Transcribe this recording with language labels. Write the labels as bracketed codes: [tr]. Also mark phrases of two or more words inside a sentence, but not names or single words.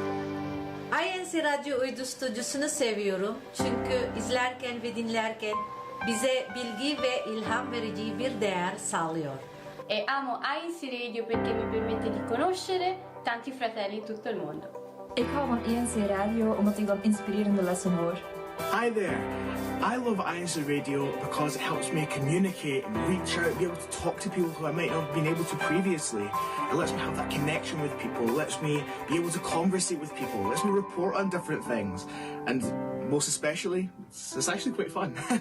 [tr] INCRadio uydu stüdyosunu seviyorum çünkü izlerken ve dinlerken bize bilgi ve ilham verici bir değer sağlıyor. [it] E amo INCRadio perché mi permette di conoscere tanti fratelli in tutto il mondo. [nl] Ik hou van INC Radio omdat ik dan inspirerende lessen hoor. [en] Hi there. I love INC Radio because it helps me communicate and reach out, be able to talk to people who I might not have been able to previously. It lets me have that connection with people, it lets me be able to conversate with people, it lets me report on different things. And most especially, it's actually quite fun.